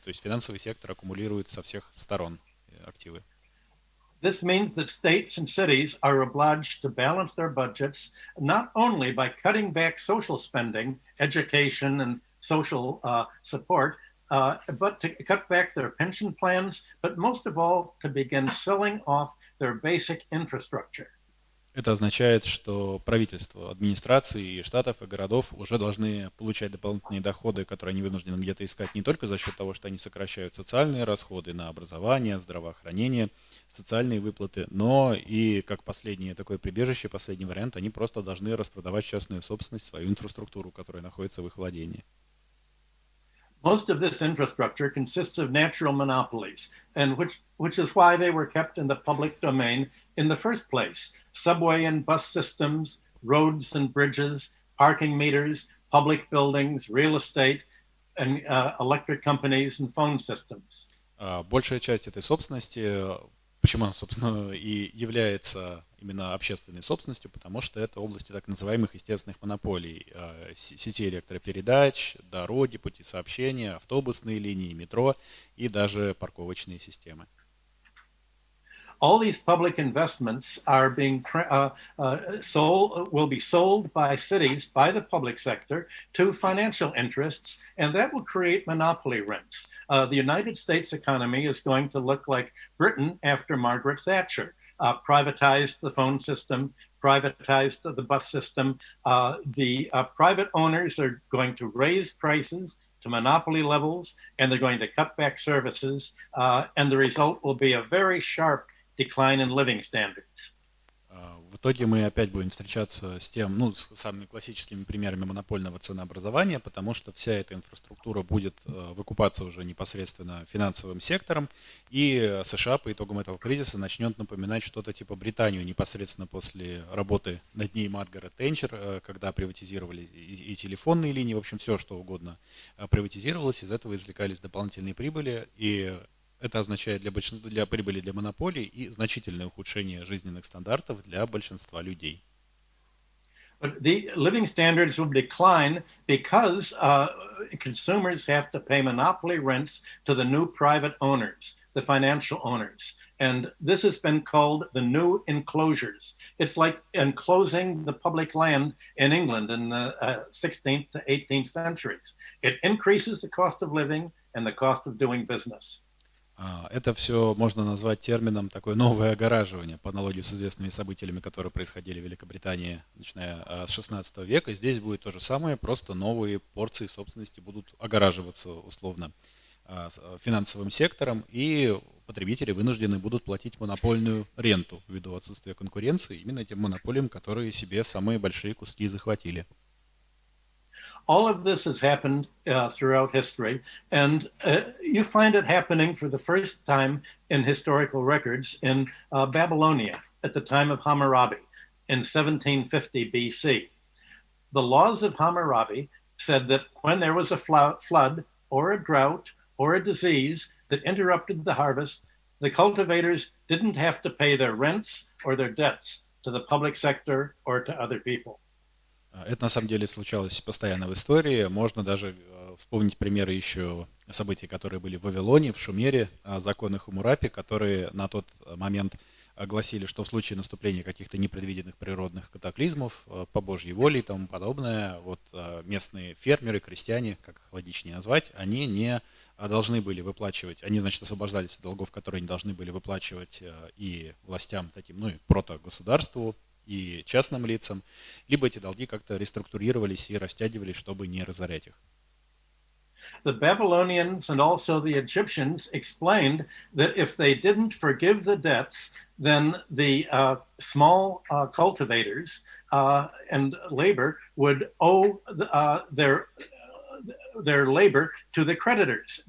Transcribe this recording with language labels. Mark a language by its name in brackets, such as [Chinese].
[Russian] То есть финансовый сектор аккумулирует со всех сторон активы. [English] This means that states and cities are obliged to balance their budgets not only by cutting back social spending, education, and social support, but to cut back their pension plans, but most of all, to begin selling off their basic infrastructure. [Russian] Это означает, что правительство, администрации штатов и городов уже должны получать дополнительные доходы, которые они вынуждены где-то искать не только за счет того, что они сокращают социальные расходы на образование, здравоохранение, социальные выплаты, но и как последнее такое прибежище, последний вариант, они просто должны распродавать частную собственность, свою инфраструктуру, которая находится в их владении. [English] Most of this infrastructure consists of natural monopolies, and which is why they were kept in the public domain in the first place. Subway and bus systems, roads and bridges, parking meters, public buildings, real estate, and electric companies and phone systems. [Russian] Большая часть этой собственности, почему она, собственно, и является именно общественной собственностью, потому что это области так называемых естественных монополий, сети электропередач, дороги, пути сообщения, автобусные линии, метро и даже парковочные системы. [English] All these public investments are being will be sold by cities, by the public sector, to financial interests, and that will create monopoly rents. The United States economy is going to look like Britain after Margaret Thatcher. Privatized the phone system, privatized the bus system. The private owners are going to raise prices to monopoly levels, and they're going to cut back services, and the result will be a very sharp decline in living standards. [Russian] В итоге мы опять будем встречаться с с самыми классическими примерами монопольного ценообразования, потому что вся эта инфраструктура будет выкупаться уже непосредственно финансовым сектором, и США по итогам этого кризиса начнет напоминать что-то типа Британию непосредственно после работы над ней Маргарет Тэтчер, когда приватизировали и телефонные линии, в общем, все что угодно приватизировалось, из этого извлекались дополнительные прибыли, и это означает для прибыли для монополий и значительное ухудшение жизненных стандартов для большинства людей. [English] But the living standards will decline because consumers have to pay monopoly rents to the new private owners, the financial owners. And this has been called the new enclosures. It's like enclosing the public land in England in the 16th to 18th centuries. It increases the cost of living and the cost of doing business. [Russian] Это все можно назвать термином такое новое огораживание, по аналогии с известными событиями, которые происходили в Великобритании, начиная с 16 века. Здесь будет то же самое, просто новые порции собственности будут огораживаться условно финансовым сектором, и потребители вынуждены будут платить монопольную ренту ввиду отсутствия конкуренции именно тем монополиям, которые себе самые большие куски захватили. [English] All of this has happened throughout history, and you find it happening for the first time in historical records in Babylonia at the time of Hammurabi in 1750 BC. The laws of Hammurabi said that when there was a flood or a drought or a disease that interrupted the harvest, the cultivators didn't have to pay their rents or their debts to the public sector or to other people. [Russian] Это на самом деле случалось постоянно в истории. Можно даже вспомнить примеры еще событий, которые были в Вавилоне, в Шумере, законы Хаммурапи, которые на тот момент гласили, что в случае наступления каких-то непредвиденных природных катаклизмов, по Божьей воле и тому подобное, вот местные фермеры, крестьяне, как их логичнее назвать, они не должны были выплачивать, они, значит, освобождались от долгов, которые они должны были выплачивать и властям таким, ну, и протогосударству, и частным лицам, либо эти долги как-то реструктурировались и растягивались, чтобы не разорять их. [English] The Babylonians and also the Egyptians explained that if they didn't forgive the debts, then the small cultivators and labor would owe their labor to the creditors.